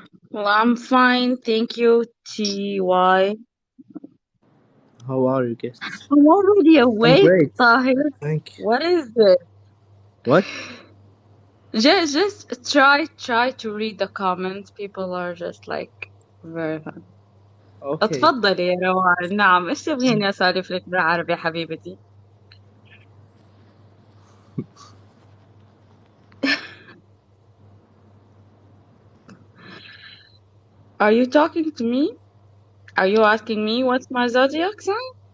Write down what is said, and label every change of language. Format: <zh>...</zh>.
<en>Well, I'm fine. Thank you, TY. How are you, guests? I'm already I'm awake, great. Tahir. Thank you. What is this? What? Just try to read the comments. People are just like very fun. Okay.</en> <ar>اتفضلي يا روان. نعم، ايش تبغيني اسالف لك بالعربي يا حبيبتي؟</ar> <en>Are you talking to me? Are you asking me what's my zodiac sign?</en>